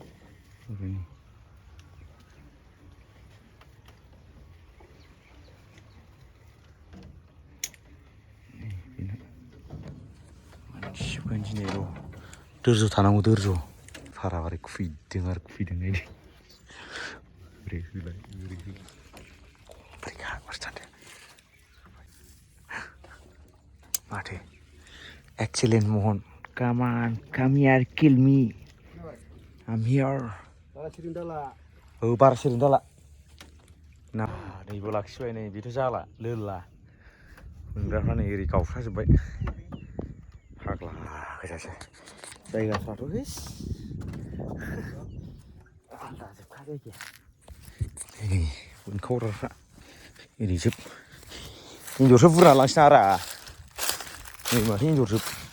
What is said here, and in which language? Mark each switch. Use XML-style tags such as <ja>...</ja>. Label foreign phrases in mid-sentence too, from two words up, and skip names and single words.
<brx>मानसिफोर दिनै र' दोरज' थानांगौ दोरज' फाराबारि खुबैदों नायदो ओरै होलाय ब्रेक हागरसानदों माथो एक्सेलेन्ट महन</brx> <en>come here kill me I'm here</en> <brx>बारा सिरिन दाला ना नैबो लाखिबाय नै बेथ' जाला लोला मोनग्राफ्रा नै ओरै गावस्राजोब्बाय फाग्ला गोजासो जायगाफ्राथ' हैस आलदा जोबखा जायगाया नै बोनखावग्राफ्रा ओरैजोब हिन्जावसो बुरना लांसिना आरा नै माथो हिन्जावजोब</brx>